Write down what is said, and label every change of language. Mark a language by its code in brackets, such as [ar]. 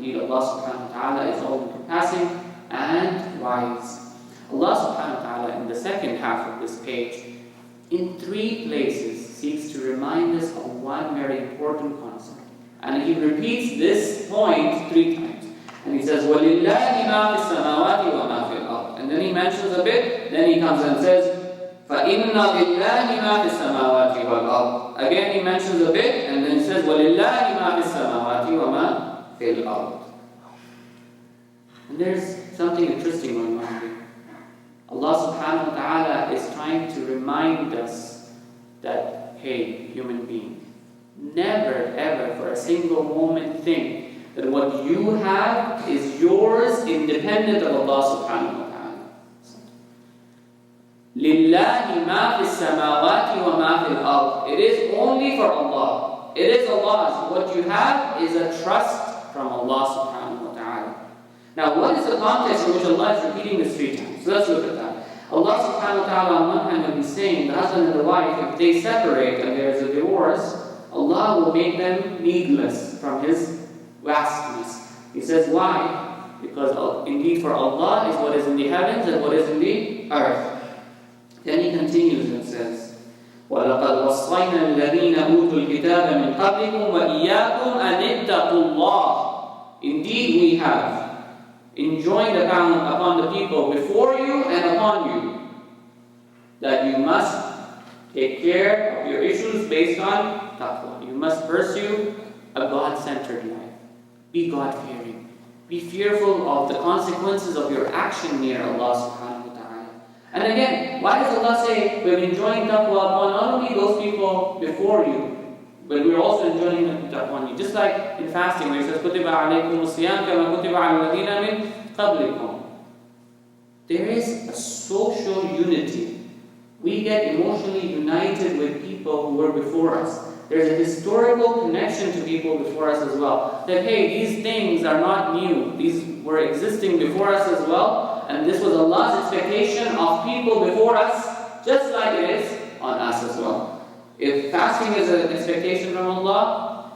[en] Indeed, Allah subhanahu wa ta'ala is all-encompassing and wise. Allah subhanahu wa ta'ala in the second half of this page, in 3 places, seeks to remind us of one very important concept. And He repeats this point 3 times. And He says, [ar] وَلِلَّهِ مَا فِي السَّمَاوَاتِ وَمَا فِي الْأَرْضِ. [en] And then He mentions a bit, then He comes and says, [ar] فَإِنَّ لِلَّهِ مَا فِي السَّمَاوَاتِ وَالْأَرْضِ. [en] Again He mentions a bit, and then He says, [ar] وَلِلَّهِ مَا فِي السَّمَاوَاتِ وَمَا فِي الْأَرْضِ. [en] And there's something interesting going on here. Allah subhanahu wa ta'ala is trying to remind us that, hey, human being, never ever for a single moment think that what you have is yours independent of Allah subhanahu wa ta'ala. [ar] لِلَّهِ مَا فِي السَّمَاوَاتِ وَمَا فِي الْأَرْضِ. [en] It is only for Allah. It is Allah's. What you have is a trust from Allah subhanahu wa ta'ala. Now, what is the context in which Allah is repeating this 3 times? So let's look at that. Allah subhanahu wa ta'ala on one hand, when He's saying the husband and the wife, if they separate and there is a divorce, Allah will make them needless from His vastness. He says, why? Because indeed for Allah is what is in the heavens and what is in the earth. Then He continues and says, [ar] وَلَقَدْ وَصَّيْنَا الَّذِينَ أُوتُوا الْكِتَابَ مِنْ قَبْلِكُمْ وَإِيَّاكُمْ أَنِ اتَّقُوا اللَّهَ. [en] Indeed we have enjoined upon the people before you and upon you that you must take care of your issues based on taqwa. You must pursue a God-centered life. Be God-fearing. Be fearful of the consequences of your action near Allah subhanahu wa ta'ala. And again, why does Allah say we've enjoined taqwa upon not only those people before you, but we're also enjoining it upon you. Just like in fasting, where He says, [ar] كُتِبَ عَلَيْكُمُ الصِّيَامُ كَمَا كُتِبَ عَلَى الَّذِينَ مِنْ قَبْلِكُمْ. [en] There is a social unity. We get emotionally united with people who were before us. There's a historical connection to people before us as well. That, hey, these things are not new. These were existing before us as well. And this was Allah's expectation of people before us, just like it is on us as well. If fasting is an expectation from Allah,